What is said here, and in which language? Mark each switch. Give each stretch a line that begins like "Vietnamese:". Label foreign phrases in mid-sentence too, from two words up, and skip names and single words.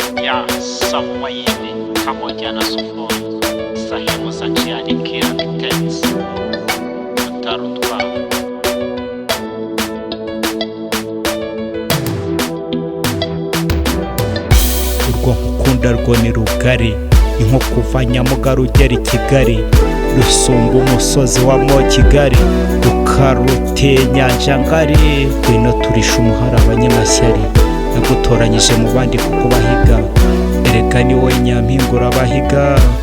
Swahili: ya Samueli pamoja na Sofoni, sehemu za njiani kila kitenzi.
Kinyarwanda: Umutarutwa. urwo nkukunda rwo ni rugari, ni nko kuva Nyamugari ugera i Kigali, rusumba umusozi wa Kigali, rukaruteye inyanja ngari, ngwino turisha umuhara abanyamashyari, nagutoranyije mu bandi kuko bahiga, erega ni wowe nyampinga urabahiga.